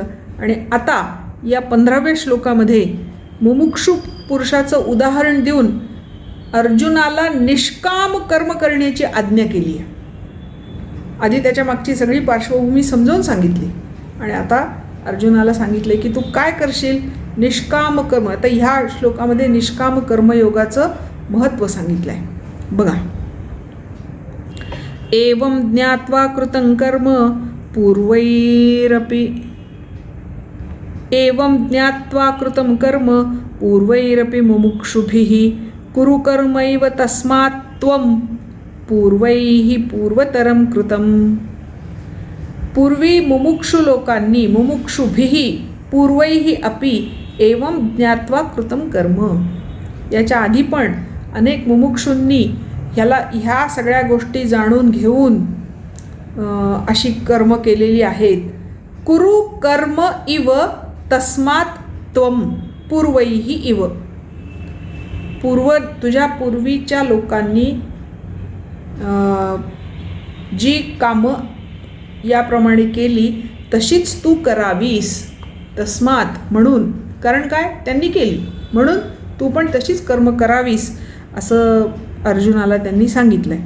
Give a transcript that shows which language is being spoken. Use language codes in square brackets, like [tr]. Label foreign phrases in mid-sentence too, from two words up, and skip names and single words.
[mr] आणि आता या 15व्या श्लोकामध्ये मुमुक्षु पुरुषाचं उदाहरण देऊन अर्जुनाला निष्काम कर्म करण्याची आज्ञा केली आहे. आधी त्याच्या मागची सगळी पार्श्वभूमी समजावून सांगितली आणि आता अर्जुनाला सांगितले की तू काय करशील, निष्काम कर्म. आता ह्या श्लोकामध्ये निष्काम कर्मयोगाचं महत्त्व सांगितलं आहे. बघा, [sa] एवं ज्ञात्वा कृतं कर्म पूर्वैरपि मुमुक्षुभिः कुरु कर्मैव तस्मात् त्वं पूर्वैः पूर्वतरं कृतं. [mr] पूर्वी मुमुक्षु लोकांनी, [sa] मुमुक्षुभिः पूर्वैः अपि एवं ज्ञात्वा कृतं कर्म, [mr] याच्या आधी पण अनेक मुमुक्षूंनी ह्या सगळ्या गोष्टी जाणून घेऊन अशी कर्म केलेली आहेत. [sa] कुरु कर्म इव तस्मात् त्वं पूर्वैः इव. [mr] तुझ्या पूर्वीच्या लोकांनी जी कामं याप्रमाणे केली तशीच तू करावीस. तस्मात् म्हणून, कारण काय, त्यांनी केली म्हणून तू पण तशीच कर्म करावीस असं अर्जुनाला त्यांनी सांगितलं आहे.